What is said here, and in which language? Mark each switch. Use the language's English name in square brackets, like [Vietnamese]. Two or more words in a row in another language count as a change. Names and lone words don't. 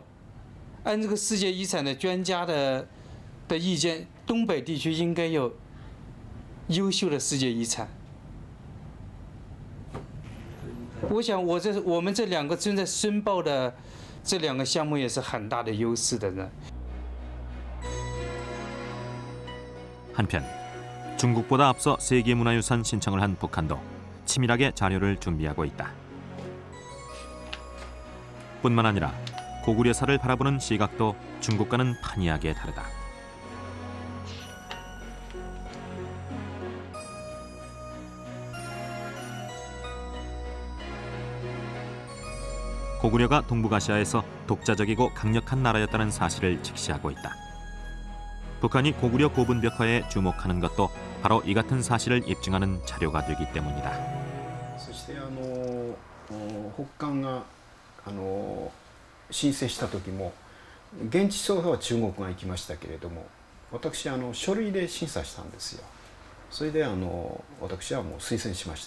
[Chinese] 按这个世界遗产的专家的意见，东北地区应该有优秀的世界遗产。我想，我们这两个正在申报的这两个项目也是很大的优势的呢。 [Korean] 한편 중국보다 앞서 세계문화유산 신청을 한 북한도 치밀하게 자료를 준비하고 있다. 뿐만 아니라 고구려사를 바라보는 시각도 중국과는 판이하게 다르다. 고구려가 동북아시아에서 독자적이고 강력한 나라였다는 사실을 직시하고 있다. 북한이 고구려 고분벽화에 주목하는 것도 바로 이 같은 사실을 입증하는 자료가 되기 때문이다. [Japanese] そして北韓が申請した時も現地調査は中国が行きましたけれども、私書類で審査したんですよ。それで私はもう推薦しました。